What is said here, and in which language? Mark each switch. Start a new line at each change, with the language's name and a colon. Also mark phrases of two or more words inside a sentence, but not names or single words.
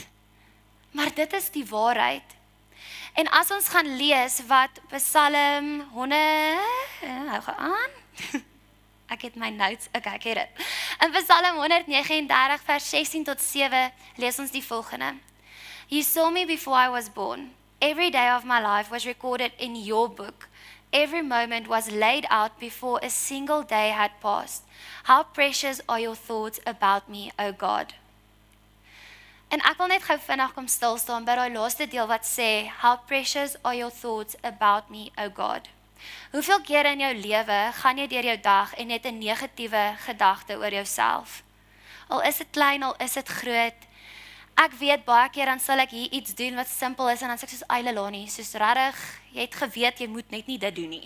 Afrikaans: Maar dit is die waarheid. En as ons gaan lees wat Psalm 100, hou aan, ek het my notes, okay, ek het dit. In Psalm 139 vers 16 tot 7 lees ons die volgende.
English: You saw me before I was born. Every day of my life was recorded in your book. Every moment was laid out before a single day had passed. How precious are your thoughts about me, O God.
Afrikaans: En ek wil net gou vinnig kom stil staan by daai laaste deel wat sê,
English: how precious are your thoughts about me, O God.
Afrikaans: Hoeveel kere in jou lewe gaan jy deur jou dag en net 'n negatiewe gedagte oor jouself? Al is dit klein, al is dit groot. Ek weet baie keer dan sal ek hier iets doen wat simpel is en dan sê ek soos Eilelani, soos regtig, jy het geweet jy moet net nie dit doen nie.